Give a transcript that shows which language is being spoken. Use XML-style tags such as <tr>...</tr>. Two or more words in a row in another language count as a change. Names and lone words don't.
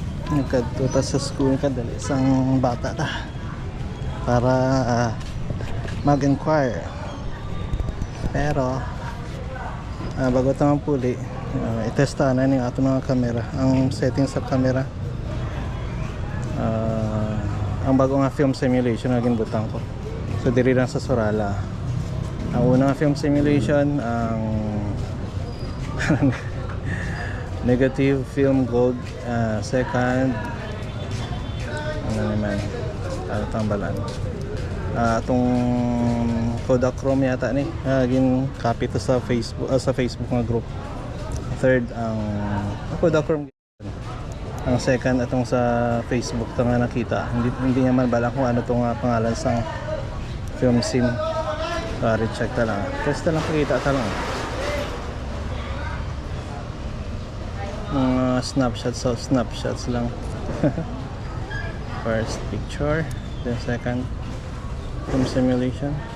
<hil>nagkadto sa school kadali</hil> <tl>isang bata</tl> <hil>ta para mag-inquire, pero bago ito puli, itesta na yung ato mga camera, ang settings sa camera. Ang bago nga</hil> <en>film simulation</en> <hil>na ginbutang ko, so diri lang sa Sorala. Ang unang</hil> <en>film simulation</en> <hil>ang</hil> <en>negative film gold,</en> <hil>second ano naman tambalan, itong Kodachrome yata ni, gin copy to sa Facebook nga group. Third ang Kodachrome. Ang second atong sa Facebook to nga nakita,</hil> <tl>hindi naman</tl> <hil>bala kung ano tong pangalan sang</hil> <en>film sim.</en> <hil>Check ta lang, test ta lang, pakita ta lang mga snapshots lang.</hil> <en>First picture, then second film simulation.</en>